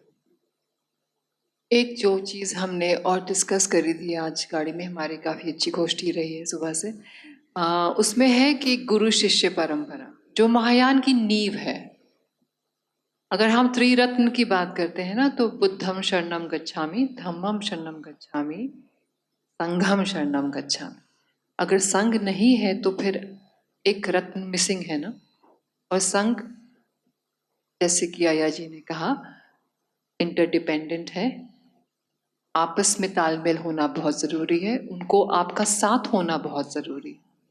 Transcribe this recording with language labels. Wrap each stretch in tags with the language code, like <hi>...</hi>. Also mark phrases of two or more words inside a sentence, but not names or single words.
<hi>एक जो चीज़ हमने और डिस्कस करी थी आज गाड़ी में, हमारी काफ़ी अच्छी गोष्ठी रही है सुबह से, उसमें है कि गुरु शिष्य परंपरा जो महायान की नींव है। अगर हम त्रिरत्न की बात करते हैं ना, तो</hi> <pi>बुद्धम शरणम गच्छामि, धम्मम शरणम गच्छामि, संघम शरणम गच्छामि।</pi> <hi>अगर संघ नहीं है तो फिर एक रत्न मिसिंग है ना। और संघ, जैसे कि आया जी ने कहा, इंटरडिपेंडेंट है, आपस में तालमेल होना बहुत ज़रूरी है, उनको आपका साथ होना बहुत ज़रूरी है।</hi>